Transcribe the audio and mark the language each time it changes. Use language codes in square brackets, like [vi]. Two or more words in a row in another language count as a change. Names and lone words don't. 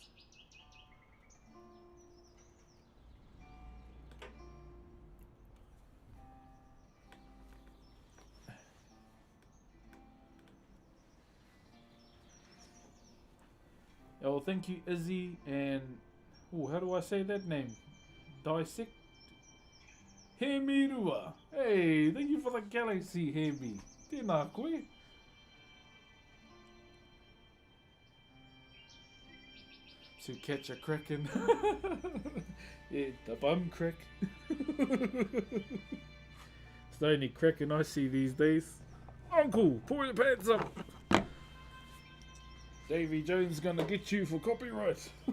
[en] Oh, thank you, Izzy, and how do I say that name? Dissect. Hemirua. Hey, thank you for the galaxy, Hemi. [mi] Tēnā koe. [en] To catch a kraken. Yeah, the bum crack. It's the only kraken I see these days. Uncle, pull your pants up. Davy Jones gonna get you for copyright.